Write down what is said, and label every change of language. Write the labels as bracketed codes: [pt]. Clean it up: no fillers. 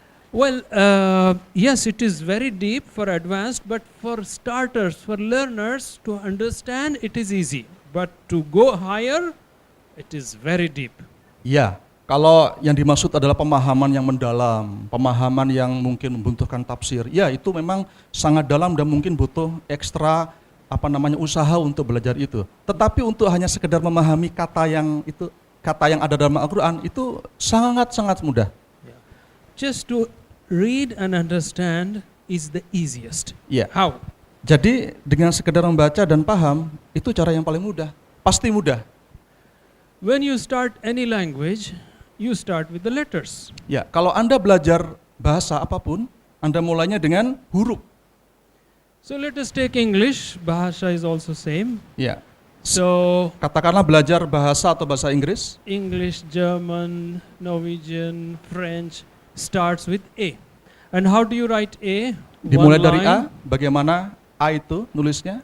[en] Well, yes, it is very deep for advanced, but for starters, for learners to understand, it is easy. But to go higher, it is very deep. [id] Ya, kalau yang dimaksud adalah pemahaman yang mendalam, pemahaman yang mungkin membutuhkan tafsir, ya itu memang sangat dalam dan mungkin butuh ekstra usaha untuk belajar itu. Tetapi untuk hanya sekedar memahami kata yang ada dalam Al-Quran itu sangat-sangat mudah. [en] Just to read and understand is the easiest. [id] Ya. [en] How? [id] Jadi dengan sekedar membaca dan paham itu cara yang paling mudah, pasti mudah. [en] When you start any language, you start with the letters. [id] Ya, kalau Anda belajar bahasa apapun, Anda mulainya dengan huruf. [en] So let us take English. Bahasa is also same. [id] Ya. [en] So [id] Katakanlah belajar bahasa atau bahasa Inggris. [en] English, German, Norwegian, French starts with A. And how do you write A? [id] Dimulai [en] One [id] dari [en] line. [id] A, bagaimana A itu nulisnya?